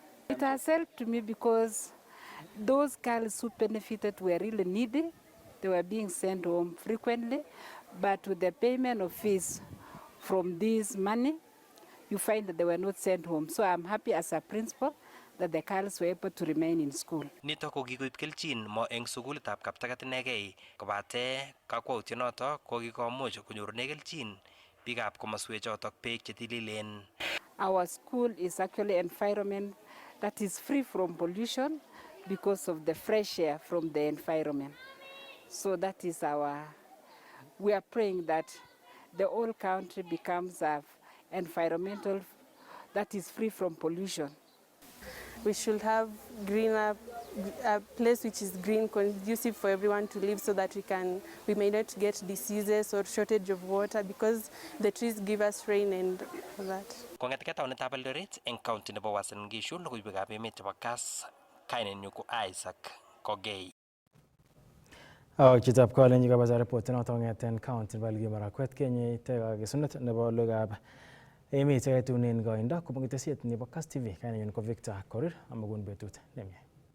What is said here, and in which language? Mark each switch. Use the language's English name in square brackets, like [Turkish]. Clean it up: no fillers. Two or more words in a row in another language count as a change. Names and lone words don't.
[English] It has helped me because those girls who benefited were really needy. They were being sent home frequently, but with the payment of fees from this money, you find that they were not sent home. So I'm happy as a principal that the girls were able to remain in school. [Kalenjin] Nito ko kikoib kelchin mo eng sukulitab Kaptagat inegei kobate kakwautyonoto ko kikomuch konyorune kelchin biikab komoswechotok beek chetililen. [English] Our school is actually an environment that is free from pollution because of the fresh air from the environment. So that is we are praying that the whole country becomes an environmental that is free from pollution. We should have a place which is green, conducive for everyone to live so that we may not get diseases or shortage of water because the trees give us rain and all that. [Kalenjin] Kong'etkei taonitab Eldoret eng county nebo Uasin Gishu logoiwekab emet chebo Kass kainenyu ko Isaac Kogei. Chitab Kalenjin kabaza report noto ng'eten county nebo Elgeyo Marakwet Kenya kakesunet nebo logoiwekab emet chetunen koindo kobun ketesiet nebo Kass TV kainenyu ko Victor Korir amakun betut nemie.